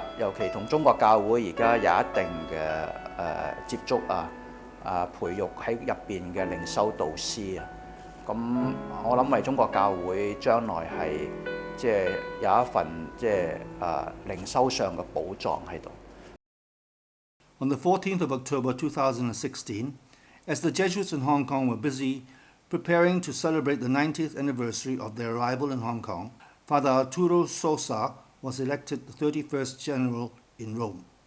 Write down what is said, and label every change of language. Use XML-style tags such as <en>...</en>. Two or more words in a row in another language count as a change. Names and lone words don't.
<yue>尤其同中國教會而家有一定嘅接觸培育喺入邊嘅靈修導師咁我諗為中國教會將來係即係有一份即係靈修上嘅寶藏喺度。</yue> <en>On the 14th of October 2016, as the Jesuits in Hong Kong were busy preparing to celebrate the 90th anniversary of their arrival in Hong Kong, Father Arturo Sosa was elected the 31st General in Rome.</en>